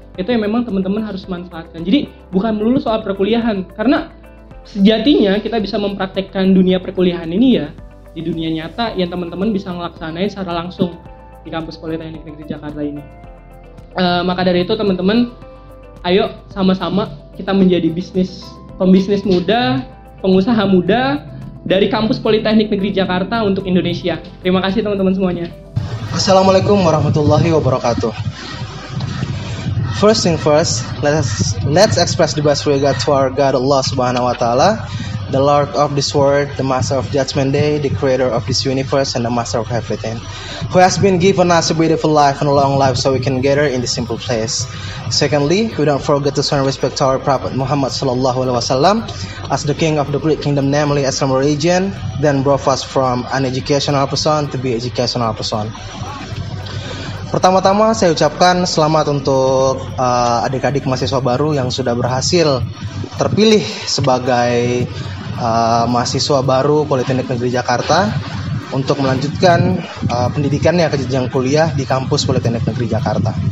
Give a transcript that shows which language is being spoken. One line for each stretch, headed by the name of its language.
Indonesian: Itu yang memang teman-teman harus manfaatkan. Jadi bukan melulu soal perkuliahan, karena sejatinya kita bisa mempraktekkan dunia perkuliahan ini ya di dunia nyata yang teman-teman bisa ngelaksanain secara langsung di kampus Politeknik Negeri Jakarta ini. Maka dari itu teman-teman, ayo sama-sama kita menjadi pembisnis muda, pengusaha muda dari kampus Politeknik Negeri Jakarta untuk Indonesia. Terima kasih teman-teman semuanya.
Arabic: Assalamualaikum warahmatullahi wabarakatuh.
English: First thing first, let's express the best regard to our God Allah Subhanahu wa Ta'ala, the Lord of this world, the Master of Judgment Day, the Creator of this universe, and the Master of everything, who has been given us a beautiful life and a long life so we can gather in this simple place. Secondly, we don't forget to show respect to our Prophet Muhammad Sallallahu Alaihi Wasallam as the King of the great kingdom, namely Islam religion, then brought us from an educational person to be educational person.
Indonesian: Pertama-tama saya ucapkan selamat untuk adik-adik mahasiswa baru yang sudah berhasil terpilih sebagai mahasiswa baru Politeknik Negeri Jakarta untuk melanjutkan pendidikannya ke jenjang kuliah di kampus Politeknik Negeri Jakarta.